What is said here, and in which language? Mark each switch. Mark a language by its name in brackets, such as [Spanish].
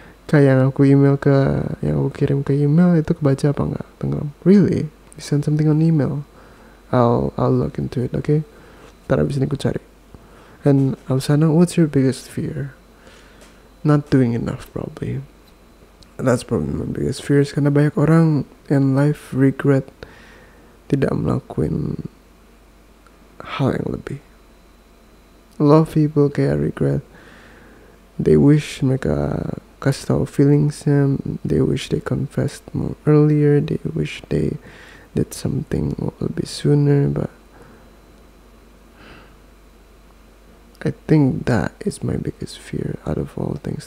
[Indonesian] Kayak yang aku kirim ke email itu kebaca apa enggak? Tenggelam. [English] Really? You send something on email? I'll look into it, okay? [Indonesian] Ntar abis ini aku cari. [English] And Ausana, what's your biggest fear? Not doing enough, probably. That's probably my biggest fear. [Indonesian] Karena banyak orang [English] in life regret [Indonesian] tidak melakukan hal yang lebih. [English] A lot of people kayak regret. They wish [Indonesian] mereka kasih tahu feelingsnya. [English] They wish they confessed more earlier. They wish they did something a little bit sooner. But I think that is my biggest fear out of all things.